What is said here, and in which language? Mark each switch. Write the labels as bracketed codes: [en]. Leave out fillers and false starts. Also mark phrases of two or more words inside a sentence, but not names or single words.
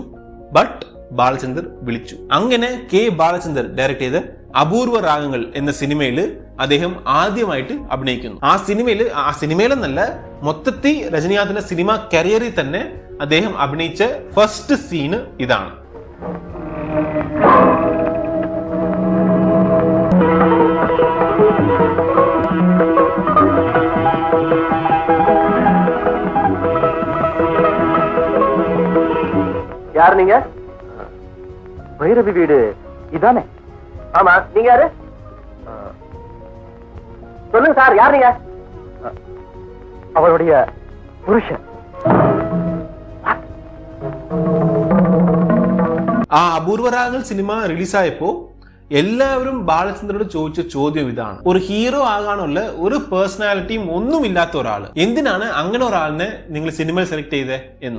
[ml] ബട്ട് ബാലചന്ദർ വിളിച്ചു. അങ്ങനെ കെ ബാലചന്ദർ ഡയറക്ട് ചെയ്ത് അപൂർവ രാഗങ്ങൾ എന്ന സിനിമയിൽ അദ്ദേഹം ആദ്യമായിട്ട് അഭിനയിക്കുന്നു. ആ സിനിമയിലെന്നല്ല, മൊത്തത്തിൽ രജനീകാന്തിന്റെ സിനിമ കരിയറിൽ തന്നെ അദ്ദേഹം അഭിനയിച്ച [en] first scene [ml] ഇതാണ്. [ta] யார் நீங்க? பைரவி வீடு இதானே? ஆமா, நீங்க யாரு? சொல்லுங்க சார், யார் நீங்க? அவருடைய புருஷன். [ml] ആ അപൂർവ രാഗങ്ങൾ സിനിമ റിലീസായപ്പോ എല്ലാവരും ബാലചന്ദ്രനോട് ചോദിച്ച ചോദ്യം ഇതാണ്, ഒരു ഹീറോ ആകാനുള്ള ഒരു പേഴ്സണാലിറ്റിയും ഒന്നുമില്ലാത്ത ഒരാള്, എന്തിനാണ് അങ്ങനെ ഒരാളിനെ നിങ്ങൾ സിനിമയിൽ സെലക്ട് ചെയ്തേ എന്ന്.